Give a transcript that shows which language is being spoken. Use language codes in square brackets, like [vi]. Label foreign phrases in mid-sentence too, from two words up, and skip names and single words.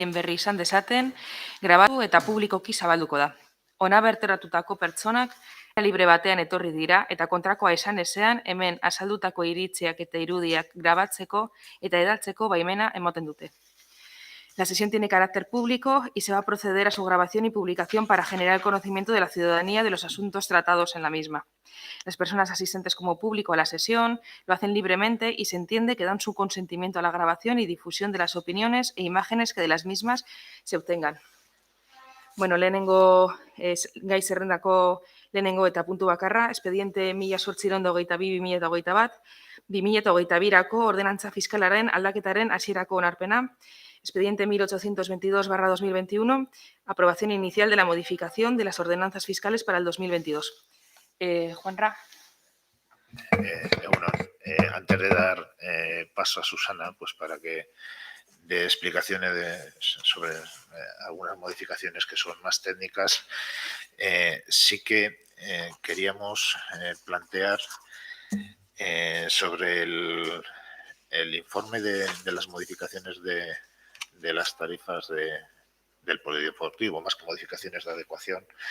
[eu] berri izan dezaten, grabatu eta publikoki zabalduko da. Hona bertaratutako pertsonak libre batean etorri dira eta kontrakoa esan ezean hemen azaldutako iritziak eta irudiak grabatzeko eta edaltzeko baimena ematen dute. [es] La sesión tiene carácter público y se va a proceder a su grabación y publicación para generar el conocimiento de la ciudadanía de los asuntos tratados en la misma. Las personas asistentes como público a la sesión lo hacen libremente y se entiende que dan su consentimiento a la grabación y difusión de las opiniones e imágenes que de las mismas se obtengan. [eu] Bueno, lehenengo gai zerrendako lehenengo eta puntu bakarra, expediente 1822-2021, 2022-rako ordenantza fiskalaren aldaketaren hasierako onarpena, [es] expediente 1822-2021, aprobación inicial de la modificación de las ordenanzas fiscales para el 2022. Juanra. Antes de dar paso a Susana, pues para que dé explicaciones sobre algunas modificaciones que son más técnicas, sí que queríamos plantear sobre el informe de las modificaciones de las tarifas del polideportivo, más que modificaciones de adecuación.